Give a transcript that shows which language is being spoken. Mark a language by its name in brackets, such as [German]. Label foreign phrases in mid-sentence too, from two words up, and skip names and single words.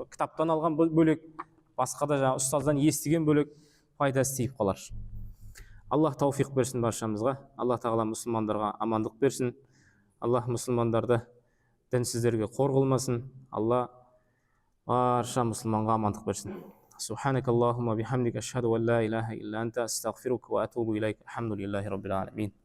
[Kazakh] Кітаптан алған бөлек, басқа да жаңа ұстаздан естіген бөлек пайдасы тиіп қалар. Аллах тауфиқ берсін баршамызға. Аллах тағала мұсылмандарға амандық берсін. Аллах мұсылмандарды дінсіздерге қор қылмасын. Алла барша мұсылманға амандық берсін. [Arabic] سبحانك اللهم وبحمدك أشهد أن لا إله إلا أنت أستغفرك وأتوب إليك. الحمد لله رب العالمين.